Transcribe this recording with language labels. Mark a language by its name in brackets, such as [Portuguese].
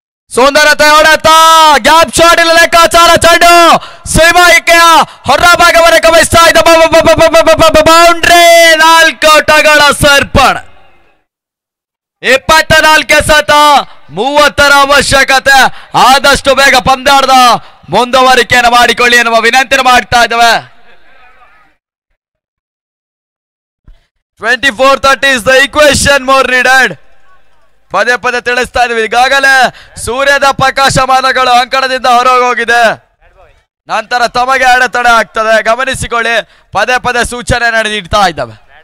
[Kannada] ಸುಂದರತೆ ಹೊಡೆತ, gap shot ಇಲ್ಲ, ಲೆಕ್ಕಾಚಾರ ಚೆಂಡು ಸೀಮಾಯಿಕೆಯ ಹೊರ ಭಾಗವನ್ನು ಗಮನಿಸ್ತಾ ಇದ್ದ ಬೌಂಡ್ರಿ. 4 ಓಟಗಳ ಸೇರ್ಪಡೆ. 24 ಎಸೆತ, 30ರ ಅವಶ್ಯಕತೆ. ಆದಷ್ಟು ಬೇಗ ಪಂದ್ಯಾಟದ ಮುಂದುವರಿಕೆಯನ್ನು ಮಾಡಿಕೊಳ್ಳಿ ಎನ್ನುವ ವಿನಂತಿ ಮಾಡ್ತಾ ಇದ್ದೇವೆ. [English] 24-30 is the equation more needed. [Kannada] ಪದೇ ಪದೇ ತಿಳಿಸ್ತಾ ಇದ್ವಿ. ಈಗಾಗಲೇ ಸೂರ್ಯದ ಪ್ರಕಾಶಮಾನಗಳು ಅಂಕಣದಿಂದ ಹೊರಗೋಗಿದೆ. ನಂತರ ತಮಗೆ ಅಡೆತಡೆ ಆಗ್ತದೆ, ಗಮನಿಸಿಕೊಳ್ಳಿ. ಪದೇ ಪದೇ ಸೂಚನೆ ನೀಡ್ತಾ ಇದ್ದಾವೆ.